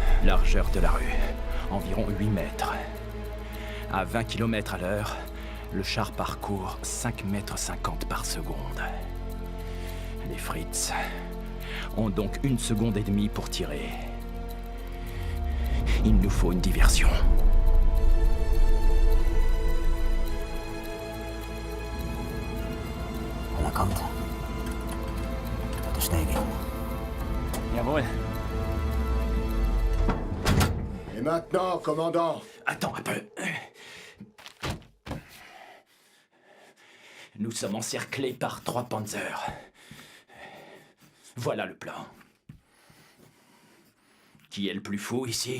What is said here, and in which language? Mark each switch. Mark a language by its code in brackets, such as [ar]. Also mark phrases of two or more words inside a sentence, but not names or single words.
[fr] largeur de la rue, environ 8 mètres. À 20 km à l'heure, le char parcourt 5,50 mètres par seconde. Les Fritz ont donc 1,5 seconde pour tirer. Il nous faut une diversion. [nl] Alle Kant. Tot de steek in. [de] Jawohl. [fr] Et maintenant, commandant? Attends un peu. Nous sommes encerclés par 3 panzers. Voilà le plan. Qui est le plus fou ici?